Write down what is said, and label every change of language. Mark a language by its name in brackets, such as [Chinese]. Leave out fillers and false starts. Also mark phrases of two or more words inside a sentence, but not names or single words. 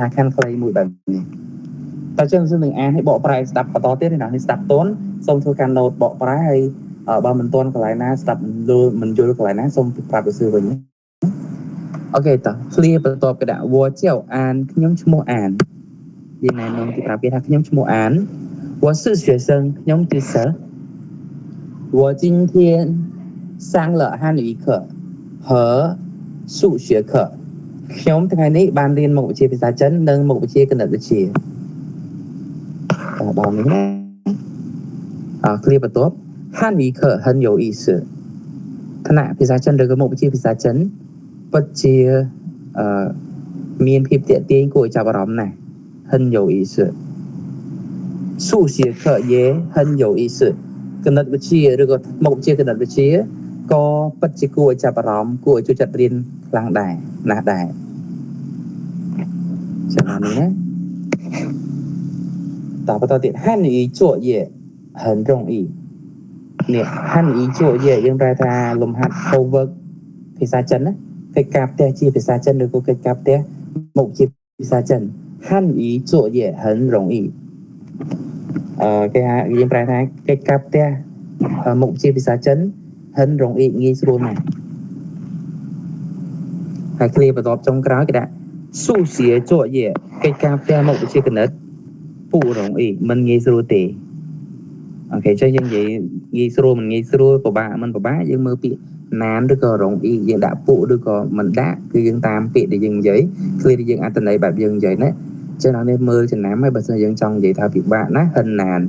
[Khmer] ខណ្ឌខ្លីមួយបែបនេះតែចឹងយើងនឹងអានឲ្យបកប្រែស្ដាប់បន្តទៀតណានេះស្ដាប់តន់សូមធ្វើការណូត បកប្រែហើយបើមិនទាន់កន្លែងណាស្ដាប់មិនយល់កន្លែងណាសូមប្រាប់ទៅសួរវិញអូខេតោះឃ្លាបន្ទាប់គេដាក់វចៅអានខ្ញុំឈ្មោះអានយើងណែនាំគេប្រាប់គេថាខ្ញុំឈ្មោះអាន [Chinese] 我是学生 [Khmer] ខ្ញុំជាសិស្ស [Chinese] 我今天上了汉语课和数学课 [Khmer] ខ្ញុំថ្ងៃនេះបានរៀនមុខវិជ្ជាភាសាចិននិងមុខវិជ្ជាគណិតវិទ្យា ដល់នេះណាឃ្លាបន្ទាប់ [Chinese] 汉语课很有意思 [Khmer] ថ្នាក់ភាសាចិនឬក៏មុខវិជ្ជាភាសាចិនពិតជាមានភាពតាក់ទាញគួរឲ្យចាប់អារម្មណ៍ណាស់ [Chinese] 很有意思数学课也很有意思 [Khmer] គណិតវិទ្យាឬក៏មុខវិជ្ជាគណិតវិទ្យាក៏ពិតជាគួរឲ្យចាប់អារម្មណ៍គួរឲ្យចូលចិត្តរៀនខ្លាំងដែរណាស់ដែរចឹងនេះណាតបន្តទៀត [Chinese] 汉语作业很容易 [Khmer] នេះ [Chinese] 汉语作业 [Khmer] យើងប្រែថាលំហាត់ homework ភាសាចិនណាកិច្ចការផ្ទះជាភាសាចិនឬក៏កិច្ចការផ្ទះមុខជាភាសាចិន [Chinese] 汉语作业很容易 [Khmer] គេហៅយើងប្រែថាកិច្ចការផ្ទះមុខជាភាសាចិន [Chinese] 很容易 [Khmer] ងាយស្រួលណាស់ហើយឃ្លាបន្ទាប់ចុងក្រោយគេដាក់ [Chinese] 数学作 [Khmer] 业កិច្ចការផ្ទះមុខវិជ្ជាគណិត不容易មិនងាយស្រួលទេអូខេចឹងយើងនិយាយងាយស្រួលមិនងាយស្រួលពិបាកមិនពិបាកយើងមើលពាក្យណានឬក៏រងអ៊ីយើងដាក់ពុឬក៏មិនដាក់គឺយើងតាមពាក្យដែលយើងនិយាយឃ្លាដែលយើងអត្ថន័យបែបយើងនិយាយណាចឹងដល់នេះមើលចំណាំហើយបើសិនយើងចង់និយាយថាពិបាកណាហិនណាន